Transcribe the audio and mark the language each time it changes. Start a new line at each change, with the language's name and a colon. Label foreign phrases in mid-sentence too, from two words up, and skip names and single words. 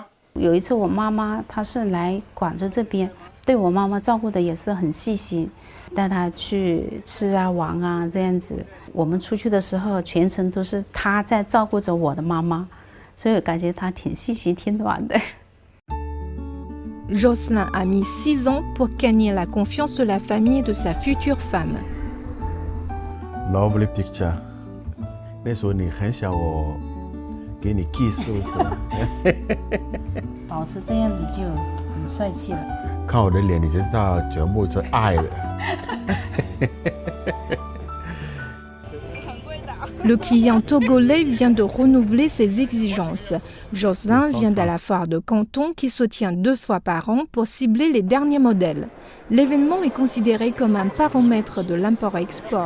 Chinese: 有一次我妈妈她是来广州这边，对我妈妈照顾的也是很细心，带她去吃啊玩啊这样子。我们出去的时候全程都是她在照顾着我的妈妈，所以我感觉她挺细心挺暖的。
French: Jocelyn a mis 6 ans pour gagner la confiance de la famille de sa future femme.
English: Lovely picture.
Chinese: 那时候你很小，我给你 kiss 是不是？保持这样子就很帅气了。看我的脸，你就知道全部是爱的。
French: Le client togolais vient de renouveler ses exigences. Jocelyn vient de la foire de Canton qui se tient 2 fois par an pour cibler les derniers modèles. L'événement est considéré comme un baromètre de l'import-export.